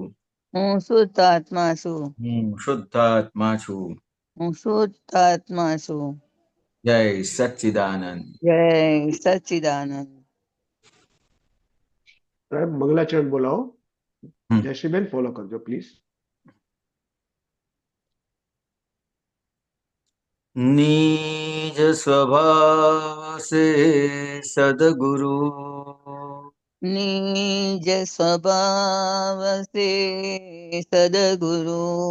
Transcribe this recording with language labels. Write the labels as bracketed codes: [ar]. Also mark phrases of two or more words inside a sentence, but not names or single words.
[gu] હું શુદ્ધ આત્મા છું. હું શુદ્ધાત્મા છું. હું શુદ્ધ આત્મા છું. જય સચ્ચિદાનંદ. જય સચ્ચિદાનંદ. સાહેબ મંગલાચરણ બોલાવો. હમ. જયશ્રીબેન ફોલો કરજો પ્લીઝ. [hi] निज स्वभाव से सदगुरु निज स्वभाव से सदगुरु